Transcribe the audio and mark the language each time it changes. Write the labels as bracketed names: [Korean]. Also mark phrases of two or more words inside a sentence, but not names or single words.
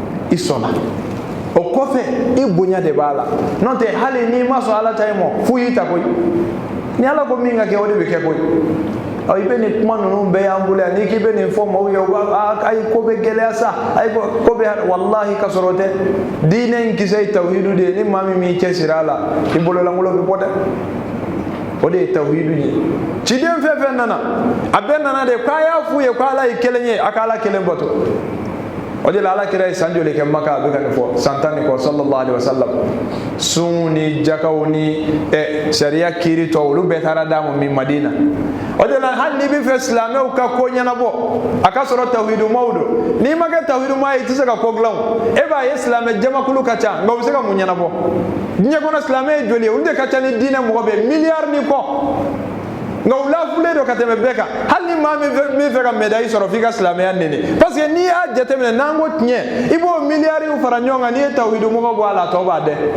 [Bambara] i sɔnna o kɔfɛ i bonya de b'a la n'o tɛ hali n'i ma sɔn ala ta ye mɔ f'u y'i ta koyi ni ala ko min ka kɛ o de bɛ kɛ koyi i bɛ nin kuma ninnu bɛɛ y'an bolo yan n'i k'i bɛ nin fɔ maaw ye u b'a ayi ko bɛ gɛlɛya sa ayi ko bɛ walahi ka sɔrɔ o tɛ diinɛ in kisɛ ye tawhidu de ye ni maa min m'i cɛsiri a la i bololankolon bɛ bɔ dɛ o de ye tawhidu ye ciden fɛn fɛn nana a bɛɛ nana de k'a y'a f'u ye k'ala ye kelen ye a ka ala kelen bato o de la ala kira ye san joli kɛ maka a bɛ ka nin fɔ san 10 ni kɔ [Arabic] صلى الله عليه وسلم [Bambara] sun ni jakaw ni sariya kiiri tɔ olu bɛɛ taara d'a ma min madina o de la hali n'i bɛ fɛ silamɛw ka ko ɲɛnabɔ a ka sɔrɔ tawhidumaw don n'i ma kɛ tawhiduma ye i tɛ se ka ko dilan o e b'a ye silamɛ jamakulu ka ca nka u bɛ se ka mun ɲɛnabɔ diɲɛ kɔnɔ silamɛ ye joli ye olu de ka ca ni diinɛ mɔgɔ bɛ miliyari ni kɔ nka u lafulen don ka tɛmɛ bɛɛ kan hali ni maa min fɛ ka médaille sɔrɔ f'i ka silamɛya nɛnɛ [French] parce que [Bambara] n'i y'a jateminɛ n'an ko tiɲɛ i b'o miliyariw fara ɲɔgɔn kan n'i ye tawhidumɔgɔ bɔ a la a tɔ b'a dɛ